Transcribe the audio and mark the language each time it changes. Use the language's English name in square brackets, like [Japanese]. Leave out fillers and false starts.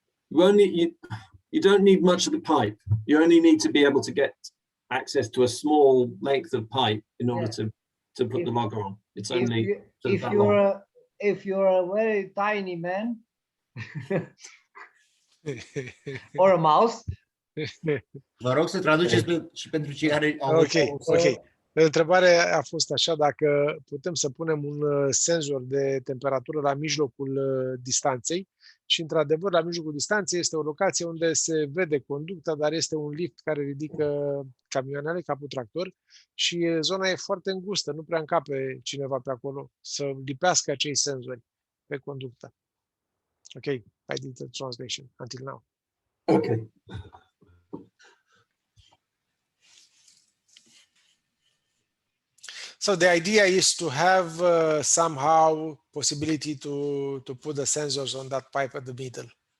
[English] Well, you don't need much of the pipe. You only need to be able to get access to a small length of pipe in order to to put the logger on. It's only if that long. you're a very tiny man or a mouse, [Romanian] Vă rog să traduceți și pentru cei care au Ok. Întrebarea a fost așa, dacă putem să punem un senzor de temperatură la mijlocul distanței și, într-adevăr, la mijlocul distanței este o locație unde se vede conducta, dar este un lift care ridică camioanele ca cu tractor și zona e foarte îngustă, nu prea încape cineva pe acolo să lipească acei senzori pe conductă. [English] Ok, I did the translation until now. Okay. So the idea is to have somehow possibility to put the sensors on that pipe at the middle.